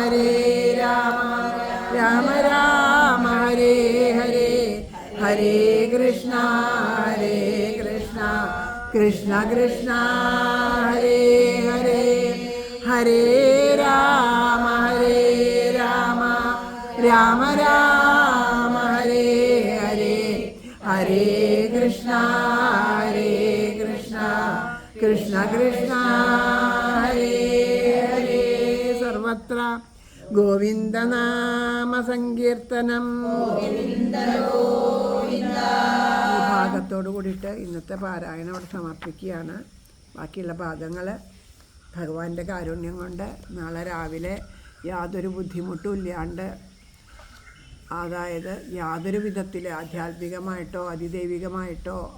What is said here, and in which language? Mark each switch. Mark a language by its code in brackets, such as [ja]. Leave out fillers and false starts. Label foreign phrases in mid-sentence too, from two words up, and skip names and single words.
[sa] രാമ ഹരേ ഹരേ, ഹരേ കൃഷ്ണ കൃഷ്ണ ഹരേ ഹരേ, ഹരേ രാമ രാമ ഹരേ ഹരേ, ഹരേ കൃഷ്ണ കൃഷ്ണ ഹരേ ഹരേ. [ml] സർവത്ര ഗോവിന്ദനാമ സങ്കീർത്തനം. ഈ ഭാഗത്തോട് കൂടിയിട്ട് ഇന്നത്തെ പാരായണം അവിടെ സമർപ്പിക്കുകയാണ്. ബാക്കിയുള്ള ഭാഗങ്ങൾ ഭഗവാന്റെ കാരുണ്യം കൊണ്ട് നാളെ രാവിലെ യാതൊരു ബുദ്ധിമുട്ടും ഇല്ലാണ്ട്, അതായത് യാതൊരു വിധത്തിൽ ആധ്യാത്മികമായിട്ടോ അതിദൈവികമായിട്ടോ